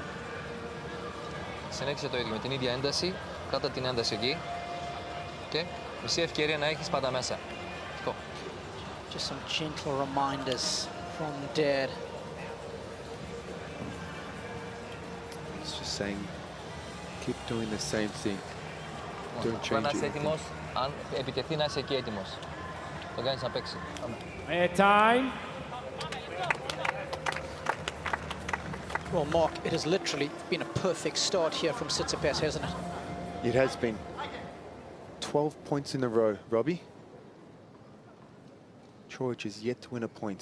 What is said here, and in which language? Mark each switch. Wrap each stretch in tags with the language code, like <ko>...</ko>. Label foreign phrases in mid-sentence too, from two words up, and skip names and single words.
<el>Συνέχισε το ίδιο, με την ίδια ένταση, κράτα την ένταση εκεί. Και μισή ευκαιρία να έχεις πάντα μέσα.</el> <en>Go. Just some gentle reminders from Dad. He's just saying, keep doing the same thing. Don't change</en> <el>Να είσαι</el> <en>it.</en> <el>έτοιμος, αν επιτεθεί να είσαι εκεί έτοιμος. Το κάνεις να παίξει.</el> <en>Time. Well, Mark, it has literally been a perfect start here from Tsitsipas, hasn't it? It has been. 12 points in a row, Robbie. Coric is yet to win a point.</en>